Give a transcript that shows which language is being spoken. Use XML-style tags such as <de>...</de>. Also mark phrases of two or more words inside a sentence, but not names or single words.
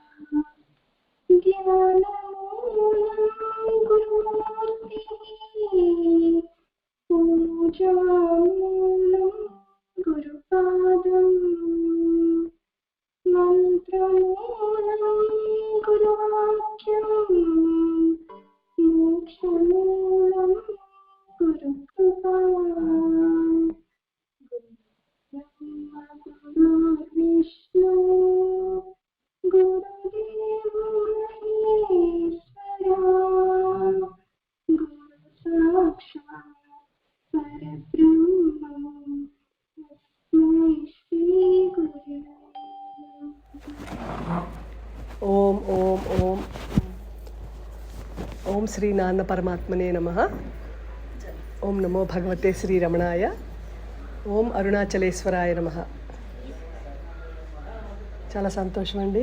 <sa>ज्ञानमूलं गुरुमूर्तिः पूजामूलं गुरुपादम् मंत्रमूलं गुरुवाक्यम् मोक्षमूलं गुरुकृपा ब्रह्म गुरुर्विष्णु गुरुदेव महेश्वरा गुरु साक्षात् परब्रह्म तस्मै श्री गुरवे। ఓం ఓం ఓం ఓం శ్రీ నాన్న పరమాత్మనే నమః. ఓం నమో భగవతే శ్రీ రమణాయ. ఓం అరుణాచలేశ్వరాయ నమః.</sa> <te>చాలా సంతోషం అండి.</te>